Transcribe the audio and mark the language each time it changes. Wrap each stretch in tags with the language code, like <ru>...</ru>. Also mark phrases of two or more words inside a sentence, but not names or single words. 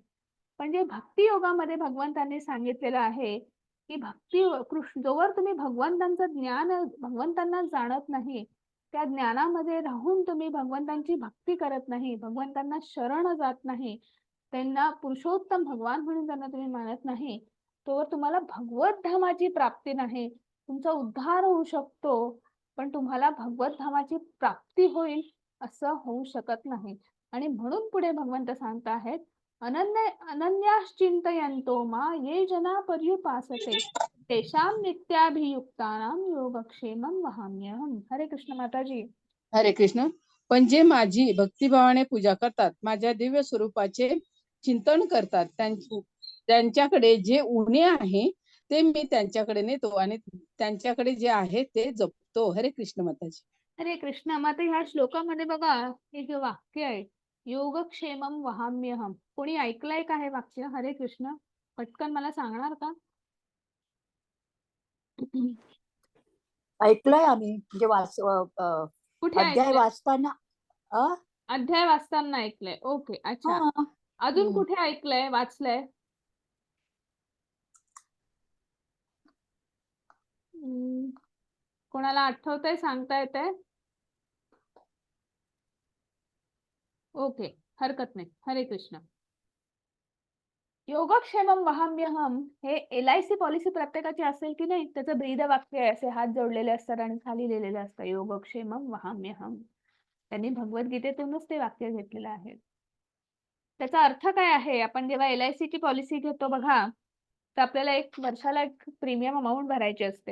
<mr>पण जे भक्ती योगामध्ये भगवंतांनी सांगितलेलं आहे, की जोवर तुम्ही भगवंतांचं ज्ञान, भगवंतांना जाणत नाही, त्या ज्ञानामध्ये राहून तुम्ही भगवंतांची भक्ती करत नाही, भगवंतांना शरण जात नाही, त्यांना पुरुषोत्तम भगवान म्हणून त्यांना तुम्ही मानत नाही, तोवर तुम्हाला भगवत धामाची प्राप्ती नाही. तुमचा उद्धार होऊ शकतो, पण तुम्हाला भगवत धामाची प्राप्ती होईल असं होऊ शकत नाही. आणि म्हणून पुढे भगवंत सांगत आहेत,</mr> <sa>अनन्याश्चिंतयन्तो मा ये जना पर्युपासते तेषां नित्याभियुक्तानां योगक्षेमं वहाम्यहम्.</sa> <mr>हरे कृष्ण माताजी. हरे कृष्ण. पण जे माझी भक्तिभावाने पूजा करतात, माझ्या दिव्य स्वरूपाचे चिंतन करतात, त्यांच्याकडे जे उणे आहे ते मी त्यांच्याकडे नेतो आणि त्यांच्याकडे जे आहे ते जपतो. हरे कृष्ण माताजी. हरे कृष्ण. मग आता ह्या श्लोकामध्ये बघा, हे जे वाक्य आहे,</mr> <sa>योगक्षेमम वहाम्यहम,</sa> <mr>कोणी ऐकलंय का हे वाक्य? हरे कृष्ण, पटकन मला सांगणार का? ऐकलंय आम्ही म्हणजे कुठे अध्याय ऐकलंय? वाचताना. अ अध्याय वाचताना ऐकलंय. ओके, अच्छा. हा अजून कुठे ऐकलंय, वाचलंय? कोणाला आठवतंय, सांगता येतंय? ओके, हरकत नाही. हरे कृष्ण.</mr> <sa>योगक्षेमम वहाम्यहम</sa> <mr>हे LIC पॉलिसी प्रत्येकाची असेल की नाही, त्याचं ब्रीद वाक्य आहे. असे हात जोडलेले असतात आणि खाली लिहिलेलं असतं,</mr> <sa>योगक्षेमम वहाम्यहम.</sa> <mr>त्यांनी भगवद्गीतेतूनच ते वाक्य घेतलेलं आहे. त्याचा अर्थ काय आहे? आपण जेव्हा LIC ची पॉलिसी घेतो बघा, तर आपल्याला एक वर्षाला एक</mr> <en>premium amount</en> <mr>भरायची असते.</mr>